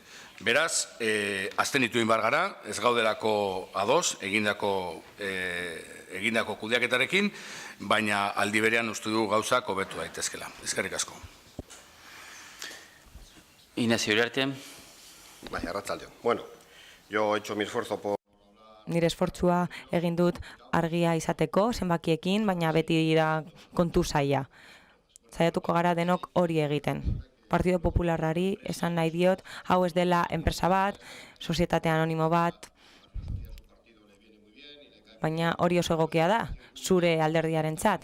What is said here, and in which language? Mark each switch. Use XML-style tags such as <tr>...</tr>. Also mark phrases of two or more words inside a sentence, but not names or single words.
<eu>Beraz, abstenitu inbar gara, ez gaudelako ados, egindako kudeaketarekin, baina aldi berean uste du gauzak hobetu daitezkela. Eskerrik asko. Ignacio Uriarte. Bai, arratsaldeon.</eu> <es>Bueno, yo he hecho mi esfuerzo por...</es> <eu>Nire esfortzua egin dut argia izateko, zenbakiekin, baina beti da kontu zaila. Zaiatuko gara denok hori egiten. Partido Popularrari esan nahi diot, hau ez dela enpresa bat, sozietate anonimo bat, baina hori oso egokia da, zure alderdiarentzat.</eu>